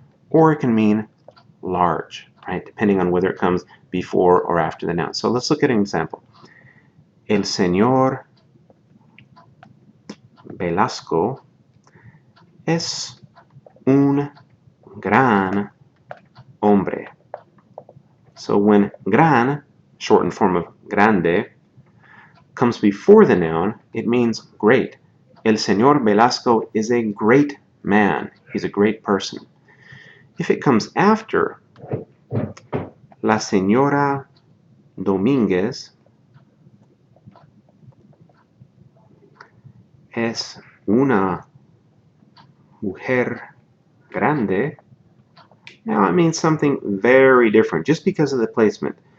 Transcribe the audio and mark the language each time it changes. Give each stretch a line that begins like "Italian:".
English: or it can mean large, right? Depending on whether it comes before or after the noun. So let's look at an example.
Spanish: El señor Velasco es un gran hombre.
English: So when gran, shortened form of grande, comes before the noun, it means great. El señor Velasco is a great man. He's a great person. If it comes after,
Spanish: la señora Domínguez es una mujer grande,
English: now it means something very different just because of the placement.